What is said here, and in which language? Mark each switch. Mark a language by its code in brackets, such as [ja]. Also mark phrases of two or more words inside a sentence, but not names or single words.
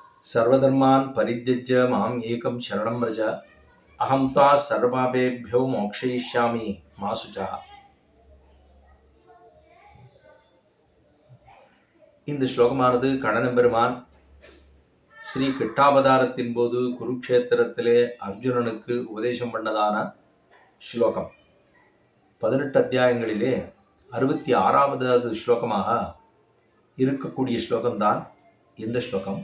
[sa] सर्वधर्मान् परित्यज्य माम् एकं शरणं व्रज अहं त्वा सर्वपापेभ्यो मोक्षयिष्यामि मा शुचः. [ta] இந்த ஸ்லோகமானது கண்ணன் பெருமான் ஸ்ரீ கிட்டாவதாரத்தின் போது குருக்ஷேத்திரத்திலே அர்ஜுனனுக்கு உபதேசம் பண்ணதான ஸ்லோகம். 18 அத்தியாயங்களிலே 66வது ஸ்லோகமாக இருக்கக்கூடிய ஸ்லோகம்தான் இந்த ஸ்லோகம்.